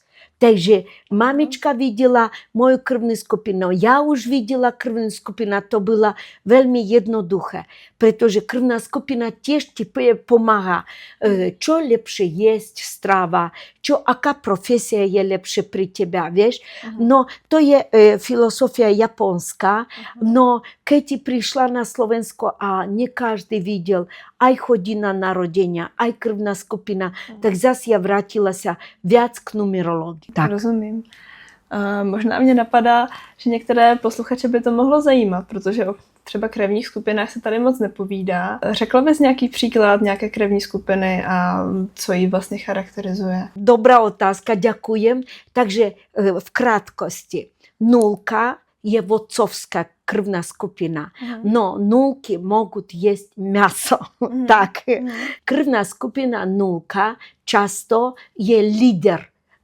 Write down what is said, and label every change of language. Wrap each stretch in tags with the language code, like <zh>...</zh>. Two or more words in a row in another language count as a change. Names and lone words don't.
<sk>Takže mamička videla moju krvnú skupinu, ja už videla krvnú skupinu, to bylo veľmi jednoduché, pretože krvná skupina tiež ti pomáha, čo lepšie jesť strava, aká profesia je lepšie pri teba, vieš. No to je filozofia japonská, no keď prišla na Slovensko a nie každý videl aj hodina narodenia, aj krvná skupina, tak zase ja vrátila sa viac k numerológii.</sk> <cs>Tak. Rozumím. Možná mě napadá, že některé posluchače by to mohlo zajímat, protože o třeba krevních skupinách se tady moc nepovídá. Řekla bys nějaký příklad nějaké krevní skupiny a co ji vlastně charakterizuje?</cs> <sk>Dobrá otázka, ďakujem. Takže v krátkosti. Nulka je vodcovská krvná skupina. No nulky</sk> <ru>могут есть мясо.</ru> <sk>Tak. Krvná skupina nulka často je líder.</sk>